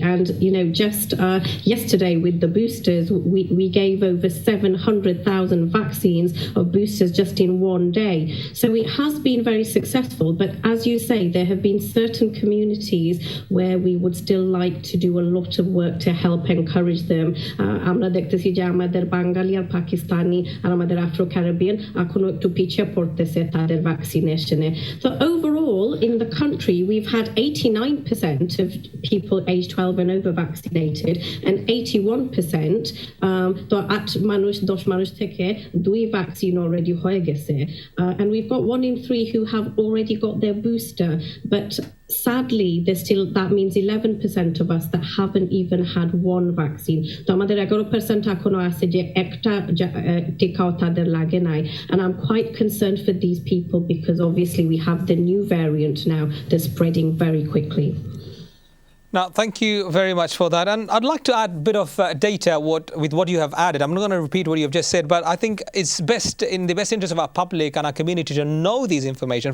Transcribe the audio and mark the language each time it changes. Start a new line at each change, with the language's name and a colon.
English: And, just yesterday with the boosters, we gave over 700,000 vaccines of boosters just in one day. So it has been very successful. But as you say, there have been certain communities where we would still like to do a lot of work to help encourage them.
Bangla: আমরা দেখতেছি যে আমাদের বাঙালি আর পাকিস্তানি আর আমাদের Afro-Caribbean এখনো একটু পিছিয়ে পড়তেছে তাদের vaccination.
English: So overall, in the country, we've had 89% of people aged 12 and over vaccinated, and 81%
Bangla: তো 8 মানুষ 10 মানুষ থেকে 2 vaccine already হয়ে গেছে.
English: And we've got 1 in 3 who have already got their booster, but sadly, that means 11% of us that haven't even had one vaccine.
Bangla: তো আমাদের 11% এখনো আছে যে একটা টিকাও তাদের লাগে নাই.
English: And I'm quite concerned for these people because obviously we have the new variant now that's spreading very quickly. Now, thank you very much for that. And I'd like to add a bit of data with what you have added. I'm not going to repeat what you've just said, but I think it's best in the best interest of our public and our community to know these information.